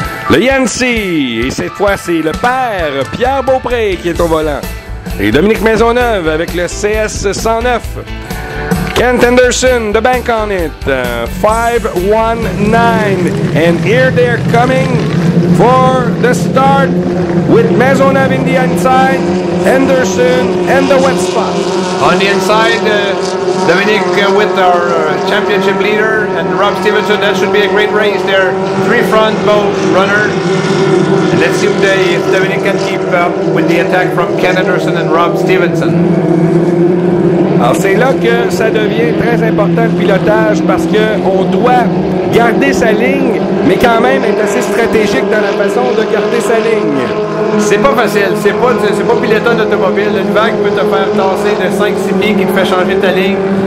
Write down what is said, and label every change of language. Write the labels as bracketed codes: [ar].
[fr] Le Yancy, et cette fois c'est le père, Pierre Beaupré, qui est au volant. Et Dominique Maisonneuve avec le CS 109. [en] Kent Anderson, the bank on it, 519, and here they're coming for the start with Maisonneuve in the inside, Anderson and the Wet Spot. On the inside, Dominic with our championship leader and Rob Stevenson. That should be a great race there. 3 front both runners. And let's see if Dominic can keep up with the attack from Ken Anderson and Rob Stevenson. [fr] Alors c'est là que ça devient très important le pilotage parce qu'on doit garder sa ligne, mais quand même être assez stratégique dans la façon de garder sa ligne. C'est pas facile, c'est pas piloter d'automobile. Une vague peut te faire tasser de 5-6 pieds qui te fait changer ta ligne.